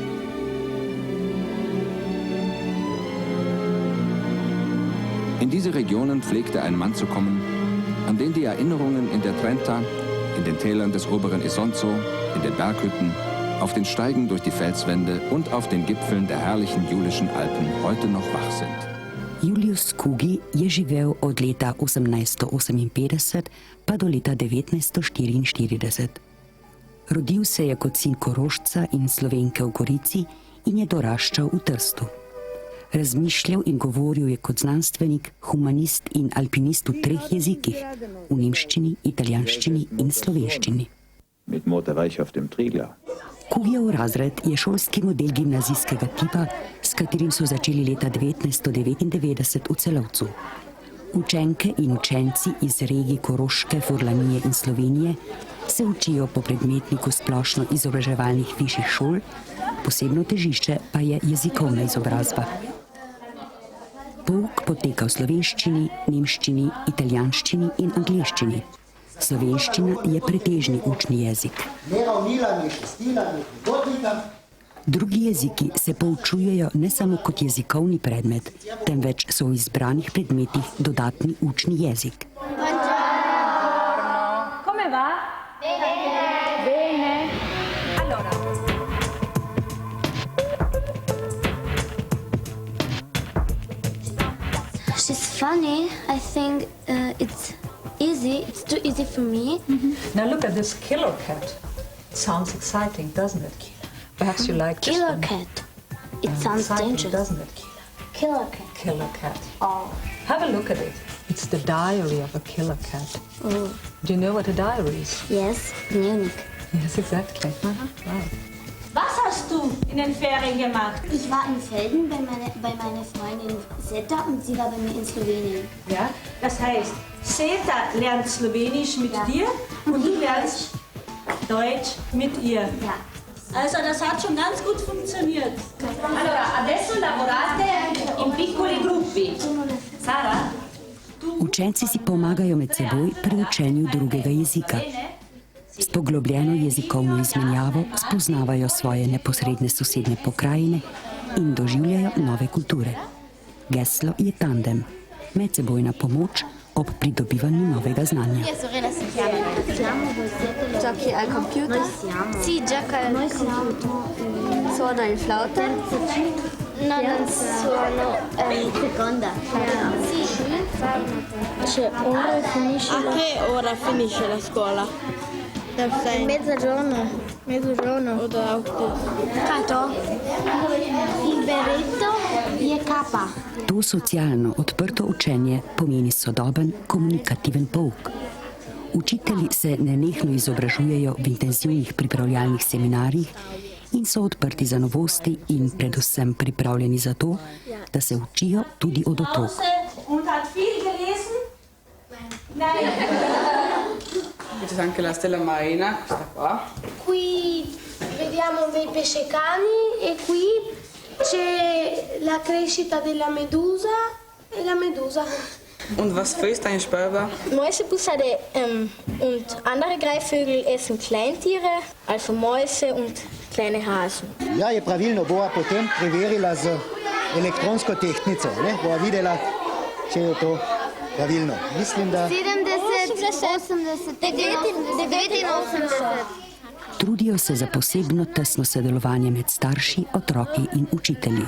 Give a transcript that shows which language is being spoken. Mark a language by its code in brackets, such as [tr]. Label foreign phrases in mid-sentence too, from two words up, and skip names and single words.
[de] In diese Regionen pflegte ein Mann zu kommen, an den die Erinnerungen in der Trenta, in den Tälern des oberen Isonzo, in den Berghütten, auf den Steigen durch die Felswände und auf den Gipfeln der herrlichen Julischen Alpen heute noch wach sind. [sl] Julius Kugi je živel od leta 1858 pa do leta 1944. Rodil se je kot sin Korošca in Slovenke v Gorici in je doraščal v Trstu. Razmišljal in govoril je kot znanstvenik, humanist in alpinist v 3 jezikih, v nemščini, italijanščini in slovenščini. [de] Mit Motor war ich auf dem Triglau. [sl] Kugjev razred je šolski model gimnazijskega tipa, s katerim so začeli leta 1999 v Celovcu. Učenke in učenci iz regij Koroške, Furlanije in Slovenije se učijo po predmetniku splošno izobraževalnih višjih šol, posebno težišče pa je jezikovna izobrazba. Pouk poteka v slovenščini, nemščini, italijanščini in angleščini. Slovenščina je pretežni učni jezik. Drugi jeziki se poučujejo ne samo kot jezikovni predmet, temveč so v izbranih predmetih dodatni učni jezik. [it] Come va? Bene. Allora. [en] She's funny. I think it's easy. It's too easy for me. Now look at this killer cat. It sounds exciting, doesn't it? Perhaps you like this Killer one. cat. It sounds Exciting, dangerous. doesn't it? Killer cat. Killer cat. Oh. Have a look at it. It's the diary of a killer cat. Oh. Do you know what a diary is? Yes, Dnevnik. Yes, exactly. Right. [de] Was hast du in den Ferien gemacht? Ich war in Felden bei meiner Freundin Zeta und sie war bei mir in Slowenien. Ja, das heißt, Seta lernt Slowenisch mit dir und du lernst Deutsch mit ihr. Ja. Also das hat schon ganz gut funktioniert. [it] Allora, adesso lavorate in piccoli gruppi. Sara? [sl] Učenci si pomagajo med seboj pri učenju drugega jezika. S poglobljeno jezikovno izmenjavo spoznavajo svoje neposredne sosednje pokrajine in doživljajo nove kulture. Geslo je tandem, medsebojna pomoč, ob pridobivanju novega znanja. [it] Giochi al computer? Sì, gioco al computer. Suono il flauto? No, non suono. Seconda. Cioè, ora finisce a che ora finisce la scuola? Mezzogiorno. Mezzogiorno o da 8? [sl] Kaj to? [it] Il berretto [sl] je kapa. To socialno odprto učenje pomeni sodoben komunikativen pouk. Učitelji se nenehno izobražujejo v intenzivnih pripravljalnih seminarjih in so odprti za novosti in predvsem pripravljeni za to, da se učijo tudi od otrok. [it] Avete anche la stella marina, questa qua. Qui vediamo dei pescecani e qui c'è la crescita della medusa e la medusa. [de] Und was frisst ein Sperber? Mäusebussarde und andere Greifvögel essen Kleintiere, also Mäuse und kleine Hasen. [sl] Ja, je pravilno bova potem preverila z elektronsko tehtnico, ne? Bova videla, če je to pravilno. Mislim, da... 70, 80, 89. Trudijo se za posebno tesno sodelovanje med starši, otroki in učitelji.